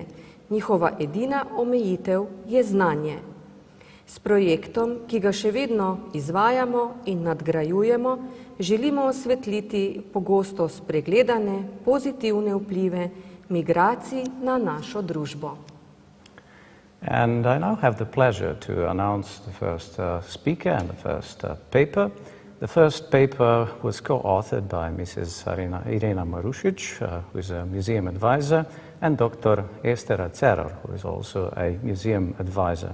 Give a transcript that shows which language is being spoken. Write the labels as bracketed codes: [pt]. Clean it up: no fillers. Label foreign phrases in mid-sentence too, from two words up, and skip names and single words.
[sl] Njihova edina omejitev je znanje. S projektom, ki ga še vedno izvajamo in nadgrajujemo, želimo osvetliti pogosto spregledane pozitivne vplive migracij na našo družbo. [en] And I now have the pleasure to announce the first speaker and the first paper. The first paper was co-authored by Mrs. Irena Marušič, who is a museum advisor, and Dr. Estera Cerar, who is also a museum advisor.